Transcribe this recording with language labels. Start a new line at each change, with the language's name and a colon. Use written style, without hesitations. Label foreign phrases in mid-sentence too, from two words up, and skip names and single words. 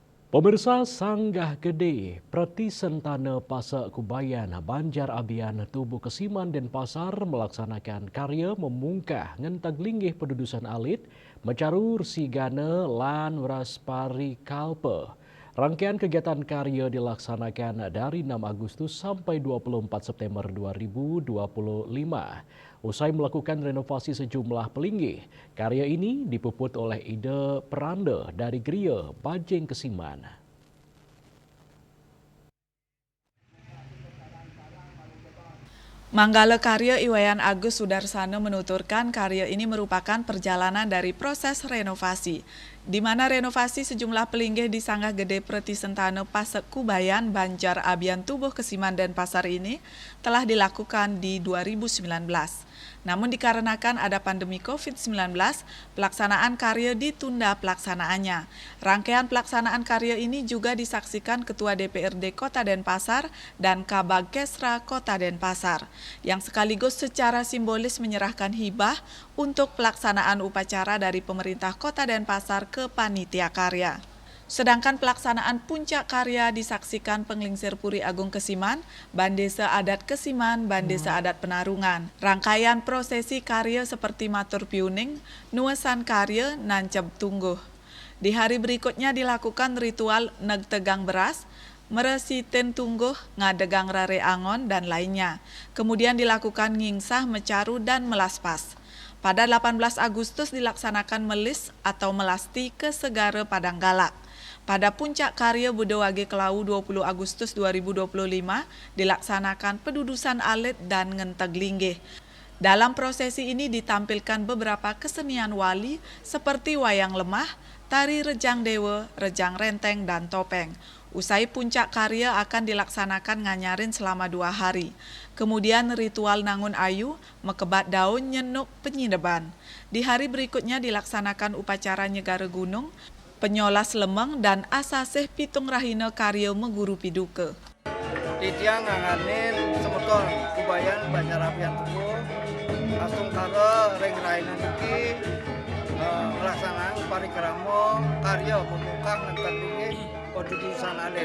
Indonesian: Pemirsa Sanggah Gede, Preti Sentana Pasak Kubayan, Banjar Abian, Tubuh Kesiman Denpasar melaksanakan karya memungkah ngentag linggih pendudusan alit, mencarur sigana lan waraspari kalpe. Rangkaian kegiatan karya dilaksanakan dari 6 Agustus sampai 24 September 2025. Usai melakukan renovasi sejumlah pelinggih, karya ini dipuput oleh ide peranda dari Gria Bajeng Kesiman. Manggala Karya Iwayan Agus Sudarsana menuturkan karya ini merupakan perjalanan dari proses renovasi, di mana renovasi sejumlah pelinggih di Sanggah Gede Preti Sentana Pasak Kubayan, Banjar Abian Tubuh Kesiman Denpasar ini telah dilakukan di 2019. Namun dikarenakan ada pandemi COVID-19, pelaksanaan karya ditunda pelaksanaannya. Rangkaian pelaksanaan karya ini juga disaksikan Ketua DPRD Kota Denpasar dan Kabag Kesra Kota Denpasar, yang sekaligus secara simbolis menyerahkan hibah untuk pelaksanaan upacara dari pemerintah Kota Denpasar ke panitia karya. Sedangkan pelaksanaan puncak karya disaksikan Penglingsir Puri Agung Kesiman, Bandesa Adat Kesiman, Bandesa Adat Penarungan. Rangkaian prosesi karya seperti matur piuning, nuesan karya, nancep tungguh. Di hari berikutnya dilakukan ritual nagtegang beras, meresitin tungguh, ngadegang rare angon, dan lainnya. Kemudian dilakukan ngingsah, mecaru, dan melaspas. Pada 18 Agustus dilaksanakan melis atau melasti ke Segara Padang Galak. Pada puncak karya Budewage Kelau 20 Agustus 2025 dilaksanakan pedudusan alit dan ngenteg linggih. Dalam prosesi ini ditampilkan beberapa kesenian wali seperti wayang lemah, tari rejang dewa, rejang renteng, dan topeng. Usai puncak karya akan dilaksanakan nganyarin selama 2 hari. Kemudian ritual nangun ayu, mekebat daun nyenuk penyineban. Di hari berikutnya dilaksanakan upacara nyegara gunung, penyolas lemeng, dan
Balinese: asaseh pitung rahina karya meguru piduke. Didiang nganganin semeton Kubayan Banjar Abian Tubuh, astung kara ring raina niki pelaksanaan parikrama karya memungkang ngenteng linggih pendudusan alit.